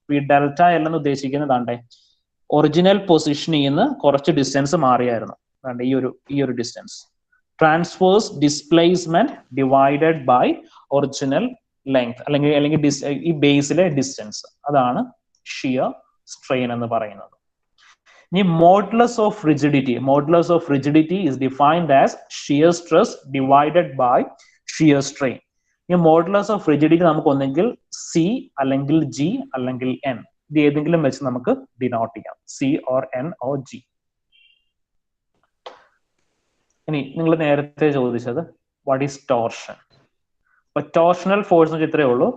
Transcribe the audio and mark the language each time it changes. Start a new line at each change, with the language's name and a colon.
Malayalam: ഈ delta L എന്ന് ഉദ്ദേശിക്കുന്നതാണ്ടേ original പൊസിഷനിൽ നിന്ന് കുറച്ച് ഡിസ്റ്റൻസ് മാറിയായിരുന്നു. ഈ ഒരു distance. Transverse displacement divided by original length അല്ലെങ്കിൽ ഈ ബേസിലെ ഡിസ്റ്റൻസ്, അതാണ് ഷിയർ സ്ട്രെയിൻ എന്ന് പറയുന്നത്.
English: ഇനി modulus of rigidity is defined as shear stress divided by shear strain.
Malayalam: ഈ മോഡുലസ് ഓഫ് റിജിഡിറ്റി നമുക്ക് ഒന്നെങ്കിൽ സി അല്ലെങ്കിൽ ജി അല്ലെങ്കിൽ എൻ, ഇത് ഏതെങ്കിലും വെച്ച് നമുക്ക് ഡിനോട്ട് ചെയ്യാം, C or N or G. ഇനി നിങ്ങൾ നേരത്തെ ചോദിച്ചത്
English: What is torsion.
Malayalam: അപ്പൊ ടോർഷണൽ ഫോഴ്സ് എന്ന് ഇത്രയേ ഉള്ളൂ.